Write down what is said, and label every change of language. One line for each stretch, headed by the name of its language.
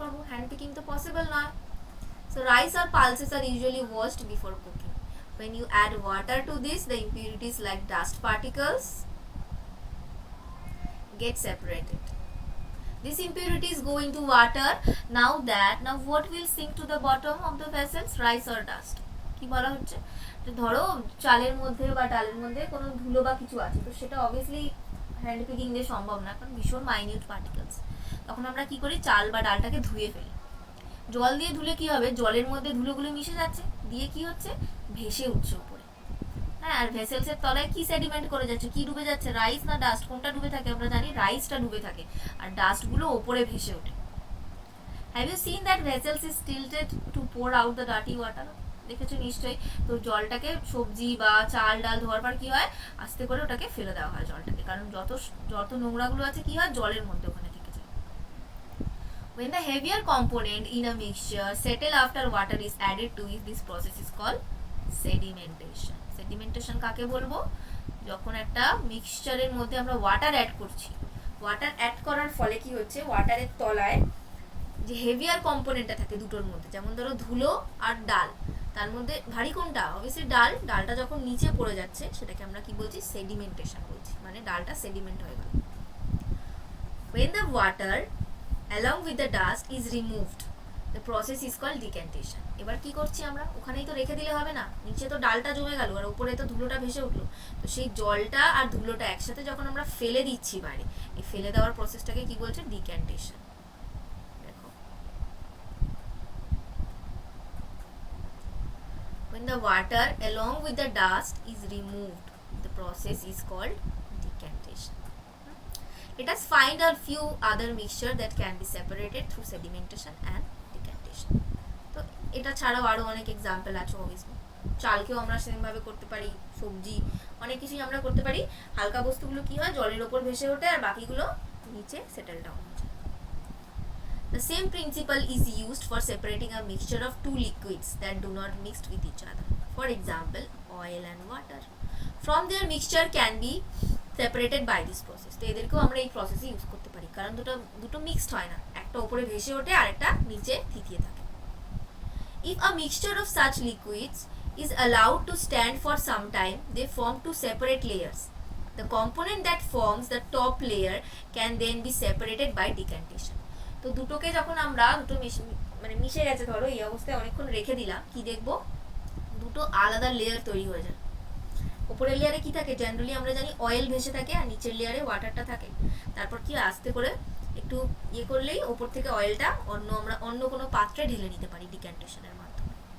English: Hand picking to possible not. So rice or pulses are usually washed before cooking. When you add water to this, the impurities like dust particles get separated. These impurities go into water. Now what will sink to the bottom of the vessels, rice or dust?
Bangla: কি বলা হচ্ছে, ধরো চালের মধ্যে বা ডালের মধ্যে কোনো ধুলো বা কিছু আছে, তো সেটা অবভিয়াসলি হ্যান্ড পিকিং দিয়ে সম্ভব না, কারণ ভীষণ মাইনিউট পার্টিকেলস। তখন আমরা কি করি, চাল বা ডালটাকে ধুয়ে ফেলি। জল দিয়ে ধুলে কি হবে, জলের মধ্যে ধুলোগুলো মিশে যাচ্ছে, দিয়ে কি হচ্ছে ভেসে উঠছে উপরে। হ্যাঁ, আর ভেসেলসের তলায় কি সেডিমেন্ট করে যাচ্ছে, কি ডুবে যাচ্ছে, রাইস না ডাস্ট, কোনটা ডুবে থাকে? আমরা জানি রাইসটা ডুবে থাকে, আর ডাস্টগুলো ওপরে ভেসে ওঠে।
English: Have you seen that vessels is tilted to pour out the dirty water?
Bangla: দেখেছো নিশ্চয়ই। তো জলটাকে, সবজি বা চাল ডাল ধোয়ার পর কি হয়, আস্তে করে ওটাকে ফেলে দেওয়া হয় জলটাকে, কারণ যত যত নোংরাগুলো আছে কি হয়, জলের মধ্যে ওখানে থেকে যায়।
English: When the heavier component in a mixture settle after water is added to it, this process is called sedimentation.
Bangla: Sedimentation কাকে বলবো? যখন একটা মিক্সচারের মধ্যে আমরা ওয়াটার অ্যাড করছি, ওয়াটার অ্যাড করার ফলে কি হচ্ছে, ওয়াটারের তলায় যে হেভিয়ার কম্পোনেন্টটা থাকে দুটোর মধ্যে, যেমন ধরো ধুলো আর ডাল, তার মধ্যে ভারী কোনটা? অবভিয়াসলি ডাল। ডালটা যখন নিচে পড়ে যাচ্ছে সেটাকে আমরা কি বলছি? সেডিমেন্টেশন বলছি, মানে ডালটা সেডিমেন্ট হয়ে গেল।
English: When the water along with the dust is removed, the process is called decantation.
Bangla: এবার কি করছি আমরা? ওখানেই তো রেখে দিলে হবে না, নিচে তো ডালটা জমে গেল আর উপরে তো ধুলোটা ভেসে উঠলো, তো সেই জলটা আর ধুলোটা একসাথে যখন আমরা ফেলে দিচ্ছি বাইরে, এই ফেলে দেওয়ার প্রসেসটাকে কি বলছে? ডিক্যান্টেশন।
English: দেখো, when the water along with the dust is removed, the process is called decantation. Let us find a few other mixture that can be separated through sedimentation and decantation.
Bangla: তো এটা ছাড়াও আরো অনেক এক্সাম্পল আছে। অবভিয়াসলি চালকেও আমরা same ভাবে করতে পারি, সবজি, অনেক কিছুই আমরা করতে পারি। হালকা বস্তুগুলো কি হয়, জলের ওপর ভেসে ওঠে আর বাকিগুলো নিচে সেটেল ডাউন হয়ে যায়।
English: The same principle is used for separating a mixture of two liquids that do not mix with each other. For example, oil and water. From their mixture can be separated by this process.
Bangla: তো এদেরকেও আমরা এই প্রসেসে use করতে পারি, কারণ দুটো mixed হয় না, একটা উপরে ভেসে ওঠে আর একটা নিচে থিতিয়ে থাকে।
English: If a mixture of such liquids is allowed to stand for some time, they form two separate layers. The component that forms the top layer can then be separated by decantation.
Bangla: তো দুটোকে যখন আমরা মানে মিশে গেছে, ধরো এই অবস্থায় অনেকক্ষণ রেখে দিলাম, কি দেখবো? দুটো আলাদা লেয়ার তৈরি হয়ে যায়। উপরের লেয়ারে কি থাকে? জেনারেলি আমরা জানি অয়েল ভেসে থাকে, আর নিচের লেয়ারে ওয়াটারটা থাকে। তারপর কি আস্তে করে একটু ইয়ে করলেই ওপর থেকে অয়েলটা আমরা অন্য কোনো পাত্রে ঢেলে নিতে পারি ডিক্যান্টেশনের মাধ্যমে।